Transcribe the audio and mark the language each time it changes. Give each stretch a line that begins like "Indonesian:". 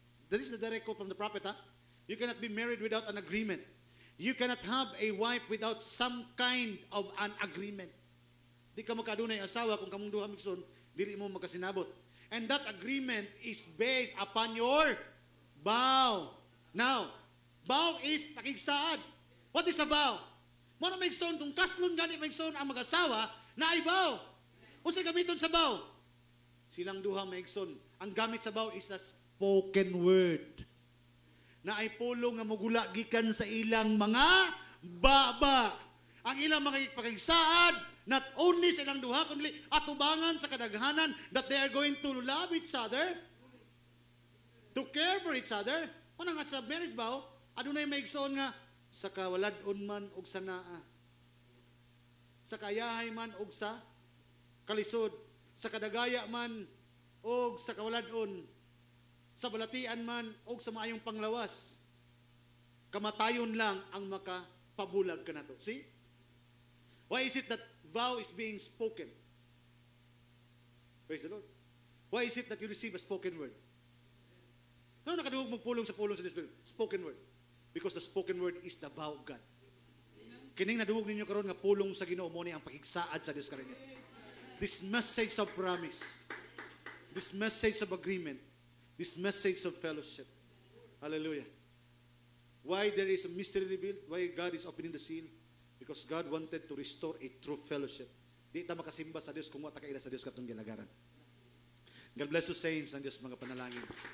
English: That is the direct quote from the prophet. You cannot be married without an agreement. You cannot have a wife without some kind of an agreement.
Cebuano: Di ka makadunay asawa kung kamong duha migsoon, dili mo magkasinabot.
English: And that agreement is based upon your vow. Now, vow is pakigsaad. What is a vow?
Cebuano: Mo na maigsoon kung kaslon gani maigsoon ang mag-asawa na ay vow. Unsa gamiton sa vow? Silang duha maigsoon. Ang gamit sa vow
English: is a spoken word.
Cebuano: Na ay pulong nga mugula gikan sa ilang mga baba. Ang ilang mga pakigsaad,
English: not only
Cebuano: sa ilang duha kundi atubangan sa kadaghanan
English: that they are going to love each other,
Cebuano: to care for each other. Una nga sa marriage vow, adunay maigsoon nga sa kawaladon man og sa naa, sa kayahay man og sa kalisod, sa kadagaya man og sa kawaladon, sa balatian man og sa maayong panglawas. Kamatayon lang ang makapabulag kanato. See?
English: Why is it that vow is being spoken? Praise the Lord. Why is it that you receive a spoken word?
Cebuano: Ano nakaduhog magpulong sa pulong sa Diyos?
English: Spoken word. Because the spoken word is the vow of God.
Cebuano: Kining naduhog ninyo karon nga pulong sa Ginoo mo ni ang pakigsaad sa Dios karon.
English: This message of promise, this message of agreement, this message of fellowship. Hallelujah. Why there is a mystery revealed? Why God is opening the seal? Because God wanted to restore a true fellowship.
Cebuano: Di ta makasimba sa Dios kung wata kaila sa Dios katong gilagaran.
English: God bless you saints
Cebuano: ang Dios mga panalangin.